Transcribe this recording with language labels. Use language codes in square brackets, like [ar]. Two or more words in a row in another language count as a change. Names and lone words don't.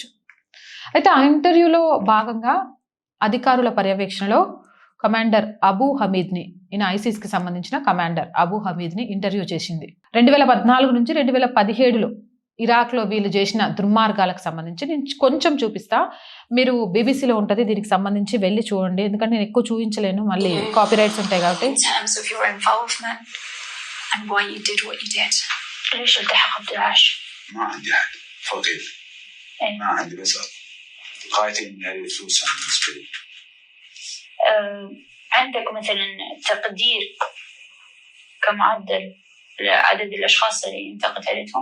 [te] అయితే ఆ ఇంటర్వ్యూలో భాగంగా అధికారుల పర్యవేక్షణలో కమాండర్ అబూ హమీద్ని, ఈయన ఐసిస్కి సంబంధించిన కమాండర్ అబూ హమీద్ని ఇంటర్వ్యూ చేసింది. 2014 నుంచి 2017లో ఇరాక్లో వీళ్ళు చేసిన దుర్మార్గాలకు సంబంధించి నేను కొంచెం చూపిస్తా. మీరు బీబీసీలో ఉంటుంది, దీనికి సంబంధించి వెళ్ళి చూడండి. ఎందుకంటే నేను ఎక్కువ చూపించలేను, మళ్ళీ [en] copy rights [te] ఉంటాయి కాబట్టి. [ar] قاعدين هذه فلوس بالنسبة لي. عندك مثلا تقدير كمعدل لعدد الأشخاص اللي انت قتلتهم؟